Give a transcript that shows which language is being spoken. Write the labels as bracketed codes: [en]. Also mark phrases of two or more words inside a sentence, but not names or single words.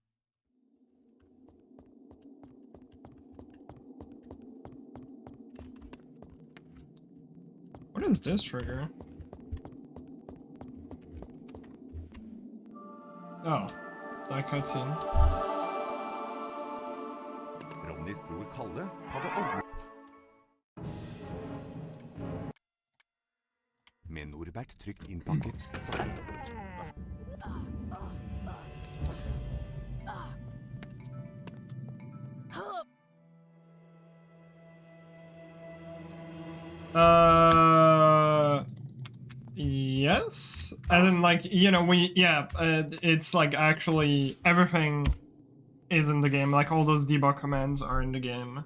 [en] What is this trigger? Oh, it's that cutscene. [no] Ronnys bror Kalle hadde ordnet med Norbert trygt innpakket, sa han. [en] Yes, as in like, you know, it's like actually everything is in the game, like all those debug commands are in the game.